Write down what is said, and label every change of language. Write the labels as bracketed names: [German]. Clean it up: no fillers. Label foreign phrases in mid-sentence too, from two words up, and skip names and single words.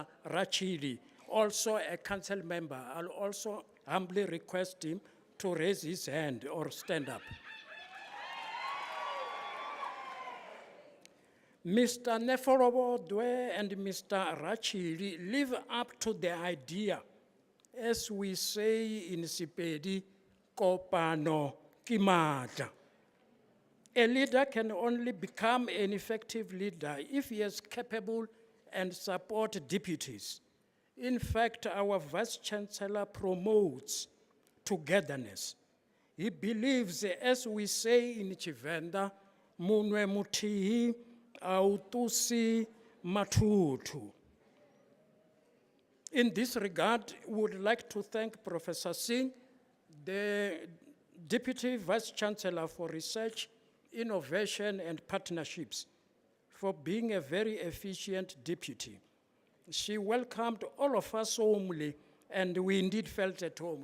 [English] Rachidi, also a council member. I'll also humbly request him to raise his hand or stand up. Mr. Neforobodwe and Mr. Rachidi live up to the idea, as we say in Sepedi, [Northern Sotho] kopano kimata. [English] A leader can only become an effective leader if he is capable and support deputies. In fact, our Vice Chancellor promotes togetherness. He believes, as we say in Chivenda, [Venda] munwe mutihi autusi matutu. [English] In this regard, we would like to thank Professor Singh, the Deputy Vice Chancellor for Research, Innovation and Partnerships, for being a very efficient deputy. She welcomed all of us warmly, and we indeed felt at home.